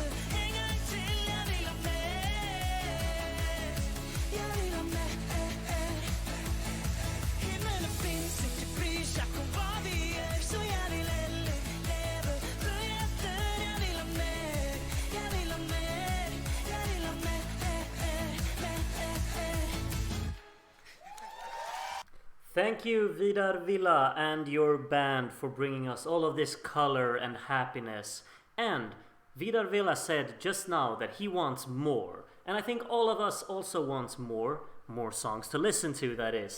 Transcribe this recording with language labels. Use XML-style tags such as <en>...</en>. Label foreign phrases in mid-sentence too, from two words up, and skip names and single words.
<no>En gang til, jeg vil ha mer. Jeg vil ha mer. Himmelen finnes ikke, bryr seg ikke om hva vi gjør. Så jeg vil heller leve for hjertet. Jeg vil ha mer. Jeg vil ha mer. Jeg vil ha mer.</no> <en>Thank you, Vidar Villa and your band, for bringing us all of this color and happiness. And Vidar Villa said just now that he wants more. And I think all of us also wants more songs to listen to, that is.</en>